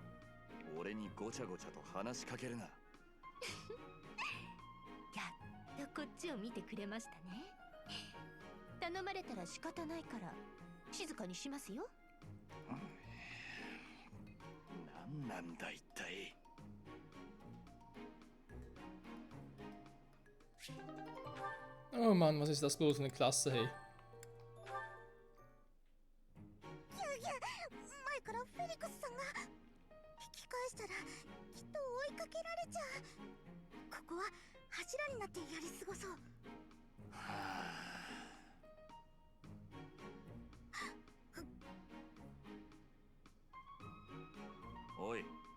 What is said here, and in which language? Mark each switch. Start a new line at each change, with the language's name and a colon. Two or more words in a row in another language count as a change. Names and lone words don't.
Japanese: 俺にごちゃごちゃと話しかけるな。やっとこっちを見てくれましたね。頼まれたら仕方ないから静かにしますよ。何なんだ一体。
German: Oh Mann, was ist das bloß für eine Klasse, hey?
Japanese: 前からフェリクスさんが引き返したらきっと追いかけられちゃう。ここは柱になってやり過ごそう。おい。